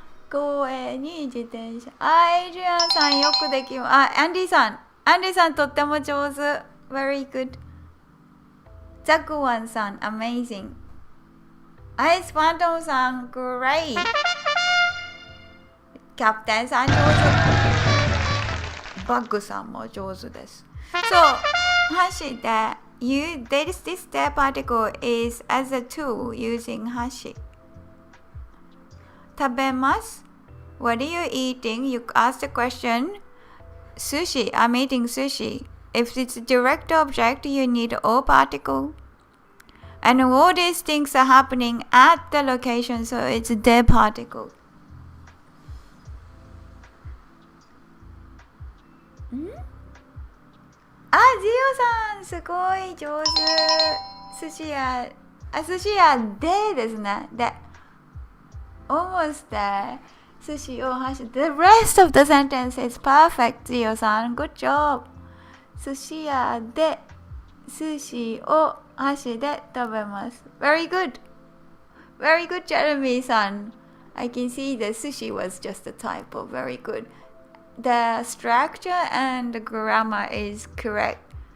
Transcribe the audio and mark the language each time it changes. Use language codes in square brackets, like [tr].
[ja] 公園に自転車。エイドリアンさんよくできます。アンディさんとっても上手。 [en] Very good。 [ja] ザクワンさん、アメイジング。アイスファントムさん、 [en] Great。 [ja] キャプテンさん上手。バッグさんも上手です。 [en] そう、箸で、this step particle is as a tool using 箸。食べます。What are you eating? You ask the question. Sushi. I'm eating sushi. If it's a direct object, you need all particle. And all these things are happening at the location, so it's the particle. [ja] ジオさんすごい上手。寿司屋でですね。で、 [en] almost there. [ja] Sushi o hashi. [en] The rest of the sentence is perfect, Zio-san. Good job. [ja] Sushi ya de sushi o hashi de tabemasu. [en] Very good. Very good, Jeremy-san. I can see the sushi was just a typo. Very good. The structure and the grammar is correct.